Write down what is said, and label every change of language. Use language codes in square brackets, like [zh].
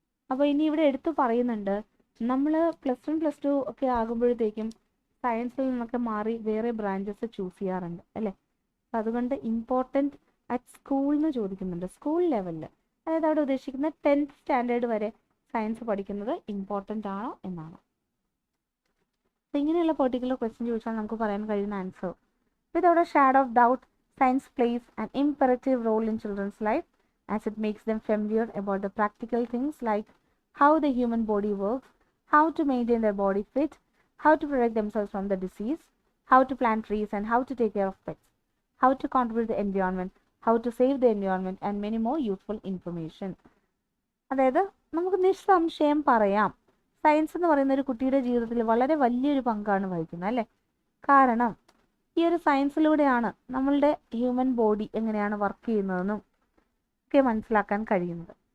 [ml] അപ്പോൾ ഇനി ഇവിടെ എടുത്തു പറയുന്നുണ്ട് നമ്മൾ +1 +2 ഒക്കെ ആകുമ്പോഴത്തേക്കും സയൻസിൽ നിന്നൊക്കെ മാറി വേറെ ബ്രാഞ്ചസ് ചൂസ് ചെയ്യാറുണ്ട് അല്ലേ. അപ്പം അതുകൊണ്ട് [en] important at school [ml] എന്ന് ചോദിക്കുന്നുണ്ട്, സ്കൂൾ ലെവലിൽ. അതായത് അവിടെ ഉദ്ദേശിക്കുന്നത് 10th സ്റ്റാൻഡേർഡ് വരെ സയൻസ് പഠിക്കുന്നത് ഇമ്പോർട്ടൻ്റ് ആണോ എന്നാണ്. അപ്പോൾ ഇങ്ങനെയുള്ള പെർട്ടിക്കുലർ ക്വസ്റ്റ്യൻ ചോദിച്ചാൽ നമുക്ക് പറയാൻ കഴിയുന്ന answer [en] Without a shadow of doubt science plays an imperative role in children's life as it makes them familiar about the practical things like how the human body works, how to maintain their body fit, how to protect themselves from the disease, how to plant trees and how to take care of pets, how to contribute the environment, how to save the environment and many more useful information. [ml] അതായത് നമുക്ക് നിസ്സംശയം പറയാം science എന്ന് പറയുന്ന ഒരു കുട്ടിയുടെ ജീവിതത്തിൽ വളരെ വലിയൊരു പങ്കാണ് വഹിക്കുന്നത് അല്ലേ. കാരണം ഈ ഒരു സയൻസിലൂടെയാണ് നമ്മളുടെ ഹ്യൂമൻ ബോഡി എങ്ങനെയാണ് വർക്ക് ചെയ്യുന്നതെന്നും ഒക്കെ മനസ്സിലാക്കാൻ കഴിയുന്നത്.